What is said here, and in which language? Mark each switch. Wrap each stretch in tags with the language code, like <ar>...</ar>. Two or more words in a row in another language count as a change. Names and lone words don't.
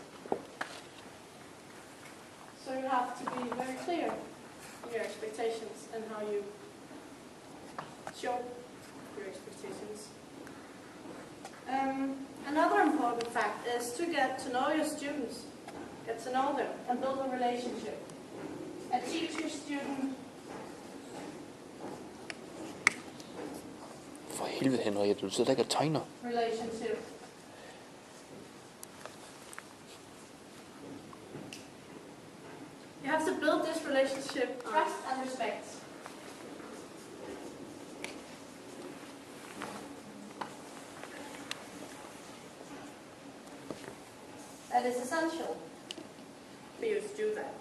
<en>So you have to be very clear in your expectations and how you show your expectations. Another important fact is to get to know your students, get to know them and build a relationship. A teacher-student.</en> <da>For helvede, Henriette, du sidder ikke og tegner.</da> <en>Relationship. You have to build this relationship, trust and respect. That is essential for you to do that.</en>